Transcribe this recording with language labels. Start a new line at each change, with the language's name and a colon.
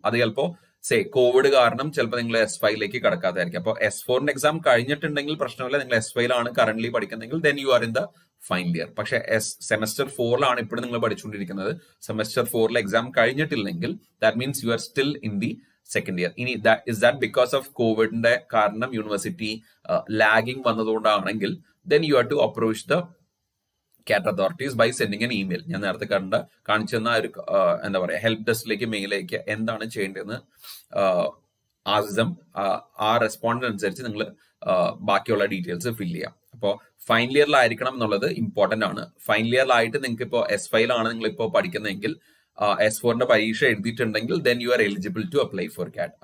Malayalam: അത് ചിലപ്പോൾ കോവിഡ് കാരണം ചിലപ്പോൾ നിങ്ങൾ S5 കടക്കാതായിരിക്കും. അപ്പോൾ S4 എക്സാം കഴിഞ്ഞിട്ടുണ്ടെങ്കിൽ പ്രശ്നമില്ല, നിങ്ങൾ S5 current പഠിക്കുന്നെങ്കിൽ
English: Then you are in the final year.
Malayalam: പക്ഷെ സെമസ്റ്റർ 4 ഇപ്പോഴും നിങ്ങൾ പഠിച്ചുകൊണ്ടിരിക്കുന്നത്. Semester 4 exam കഴിഞ്ഞിട്ടില്ലെങ്കിൽ
English: That means you are still in the second year.
Malayalam: ഇനി
English: is that because of
Malayalam: കോവിഡിന്റെ കാരണം university lagging വന്നതുകൊണ്ടാണെങ്കിൽ
English: then you have to approach the CAT authorities by sending an email.
Malayalam: ഞാൻ നേരത്തെ കാണിച്ചെന്ന ഒരു എന്താ പറയാ ഹെൽപ്പ് ഡെസ്കിലേക്ക് മെയിൽ അയക്കുക. എന്താണ് ചെയ്യേണ്ടതെന്ന് ആസം ആ റെസ്പോണ്ട് അനുസരിച്ച് നിങ്ങൾ ബാക്കിയുള്ള ഡീറ്റെയിൽസ് ഫില്ല് ചെയ്യാം. അപ്പോൾ ഫൈനൽ ഇയറിലായിരിക്കണം എന്നുള്ളത് ഇമ്പോർട്ടന്റ് ആണ്. ഫൈനൽ ഇയറിലായിട്ട് നിങ്ങൾക്ക് ഇപ്പോൾ S5 നിങ്ങൾ ഇപ്പോൾ പഠിക്കുന്നതെങ്കിൽ S4 പരീക്ഷ എഴുതിയിട്ടുണ്ടെങ്കിൽ
English: Then you are eligible to apply for CAT.